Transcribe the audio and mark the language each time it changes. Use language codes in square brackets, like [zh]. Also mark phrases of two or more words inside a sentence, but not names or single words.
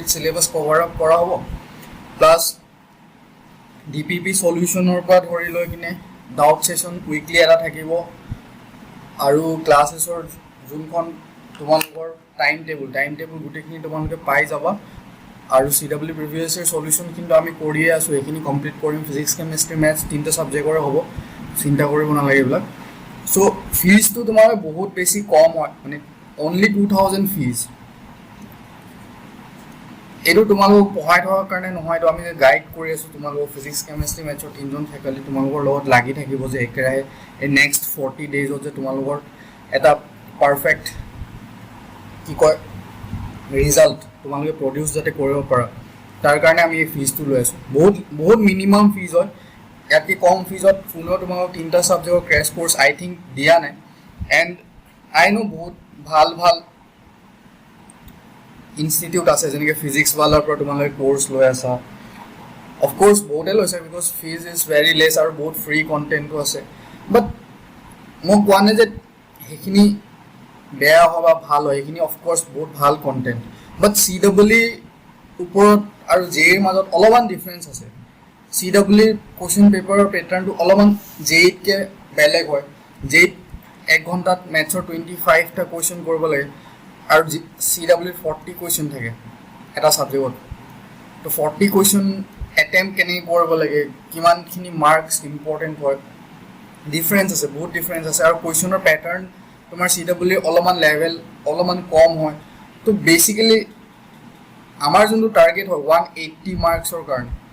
[en] syllabus cover up [as] কৰা হ'ব প্লাস DPP সলিউশনৰ পৰা ধৰি লৈ কিনে [en] doubt session [as] উইকলি এটা থাকিব আৰু ক্লাसेছৰ যোনখন তোমালোকৰ [en] time table [as] গুটেখিনি তোমালোকে পাই যাবা আৰু [en] CW previous year solution [as] কিন্তু আমি কৰিয়ে আছো এখিনি কমপ্লিট কৰিম [en] physics chemistry maths [as] তিনটা সাবজেক্টৰ হ'ব চিন্তা কৰিব নালাগে বলা [en] so fees [as] তো তোমার বহুত বেশি কম হয় মানে [en] only 2000 fees [as] এটো তোমালোক পঢ়াই থকাৰ কাৰণে নহয় তো আমি গাইড কৰি আছো তোমালোক ফিজিক্স কেমিষ্ট্ৰি ম্যাথছৰ তিনজন ফেকাল্টি তোমালোকৰ লগত লাগি থাকিব যে একেৰাহে এই নেক্সট 40 ডেজত যে তোমালোকৰ এটা পাৰফেক্ট কি কয় ৰিজাল্ট তোমালোকে প্ৰডিউস যাতে কৰিব পাৰা তাৰ কাৰণে আমি এই ফিজটো লৈ আছো বহুত [en] minimum fees [as] হয় ইয়াতে কম ফিজত পুনৰ তোমালোক তিনটা সাবজেক্টৰ [en] crash course I think [as] দিয়া নাই [en] and I know [as] বহুত ভাল ইনষ্টিটিউট আছে যেনেকৈ ফিজিক্স वालाৰ পৰা তোমালোকে কোৰ্স লৈ আছা [en] of course [as] বহুতে লৈছে [en] because fees is very less [as] আৰু বহুত ফ্ৰী কন্টেন্টও আছে বাট মোক কোৱা নাই যে হেখিনি বেয়া হবা ভাল হয় হেখিনি [en] of course [as] বহুত ভাল কন্টেন্ট বাট CW ওপৰত আৰু জেৰ মাজত অলপমান ডিফাৰেন্স আছে [en] CW question paper pattern [as] to অলপমান জেইত কে বেলেগ হয় জেইত 1 ঘন্টাত ম্যাথছৰ 25 টা কোৱেশ্চন কৰিব লাগে আৰু CW 40 কোৱেশ্চন থাকে এটা সাবজেক্টত তো 40 [en] question attempt [as] কেনে কৰিব লাগে কিমানখিনি [en] marks important [as] হয় ডিফাৰেন্স আছে বহুত ডিফাৰেন্স আছে আৰু কোৱেশ্চনৰ প্যাটাৰ্ন তোমাৰ CW অলপমান লেভেল অলপমান কম হয় তো বেসিক্যালি আমাৰ যোনটো টাৰ্গেট হয় 180 মার্কসৰ কাৰণে